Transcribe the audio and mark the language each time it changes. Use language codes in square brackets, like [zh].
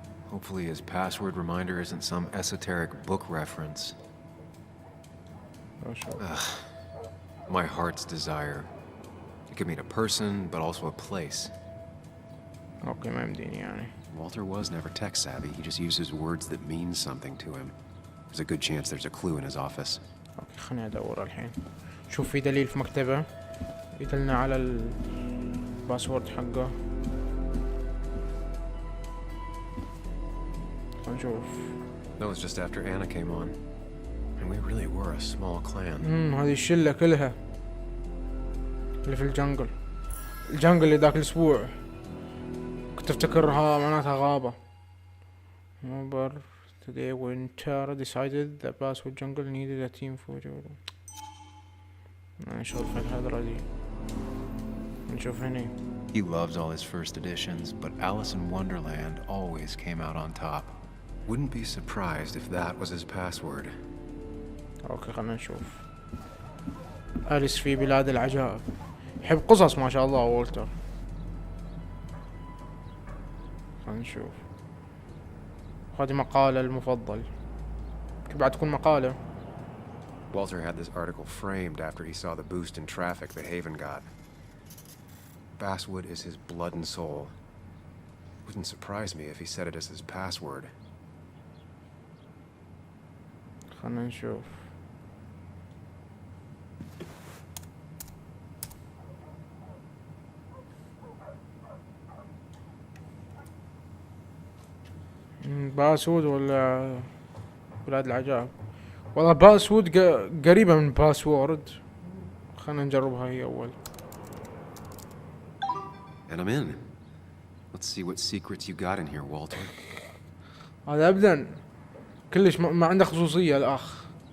[en] Hopefully his password reminder isn't some esoteric book reference. Ugh. My heart's desire. It could mean a person, but also a place. [ar] اوكي ما يمديني يعني. [en] Walter was never tech savvy. He just uses words that mean something to him. There's a good chance there's a clue in his office. [ar] اوكي خليني ادور الحين. شوف في دليل في مكتبه يدلنا على الباسورد حقه. خلينا نشوف. [en] That was just after Anna came on. And we really were a small clan. [ar] هذه الشلة كلها اللي في الجنجل اللي ذاك الاسبوع كنت افتكرها معناتها غابة. [en] Today when Tara decided that Basswood Jungle needed a team for [ar] نشوف الحضرة دي. نشوف هني. [en] He loves all his first editions, but Alice in Wonderland always came out on top. Wouldn't be surprised if that was his password. [ar] اوكي خلنا نشوف. أليس في بلاد العجائب. يحب قصص ما شاء الله والتر. خلينا نشوف. هذه مقالة المفضل. بعد تكون مقالة. [en] Walter had this article framed after he saw the boost in traffic the Haven got. Basswood is his blood and soul. Wouldn't surprise me if he said it as his password. [ar] خلنا نشوف. باسود ولا بلاد العجائب؟ والله باسود قريبة من باسورد. خلنا نجربها هي أول. [en] And I'm in. Let's see what secrets you got in here, Walter. [ar] هذا أبدا كلش ما عنده خصوصية الأخ.